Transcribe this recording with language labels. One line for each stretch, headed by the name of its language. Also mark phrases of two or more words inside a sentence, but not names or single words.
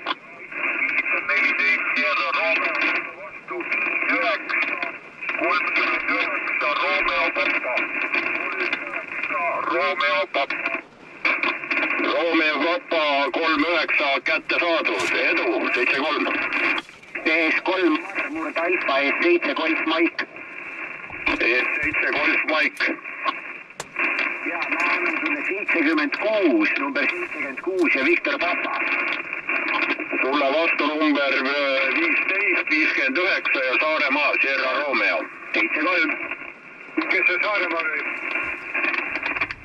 Estonian: 14 Sierra Romeo, vastu 9, 39 Romeo Papa. Romeo Papa. Romeo Papa 39 kätte saadud, edu 7-3. ES3 murd Alfa, ES7 Golf Mike. ES7 Golf Mike. Ja ma annan sulle 76, number 76 ja Viktor Papa. Sulle vastu number 15, 59 ja Saaremaa, Sierra Romeo. 7-3. Kes see Saaremaa oli?